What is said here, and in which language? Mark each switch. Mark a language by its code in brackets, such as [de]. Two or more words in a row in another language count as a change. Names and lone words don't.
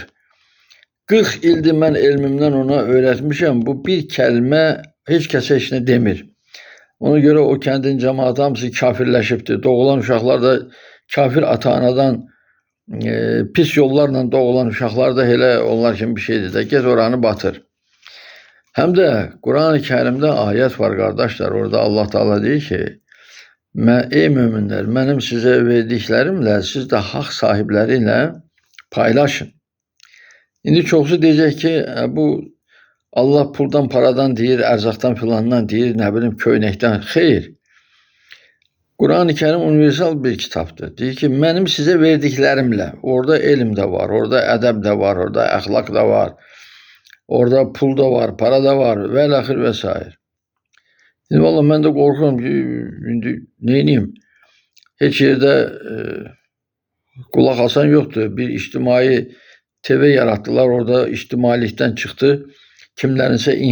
[az] 40 ildir mən elmimdən ona öğretmişəm. Bu bir kəlmə heç kəsə heç nə demir. Ona göre o kəndin cəmaatı hamısı kafirləşibdir. Doğulan uşaqlar da kafir ata-anadan pis yollarla doğulan uşaqlar da elə onlar kimi bir şeydir də. Get oranı batır. [tr] Hem de Kur'an-ı Kerim'de ayet var kardeşler. Orada Allah Teala [az] deyir ki, [tr] ey müminler, benim size verdiklerimle siz de hak sahipleriyle paylaşın. [az] İndi çoxsu diyecek ki, bu Allah puldan, paradan deyir, ərzaqdan filandan deyir, nə bilim köynəkdən. Xeyr. [tr] Kur'an-ı Kerim universal bir kitaptır. [az] Deyir ki, [tr] benim size verdiklerimle, [az] orada elm de var, orada ədəb de var, orada əxlaq da var, orada pul da var, para da var və əxir və s. Şimdi vallahi mən də qorxuram ki, indi neyniyim? Heç yerdə qulaq asan yoxdur. Bir ictimai TV yarattılar, orada ictimailikdən çıxdı, kimlərinsə inhisarındadır.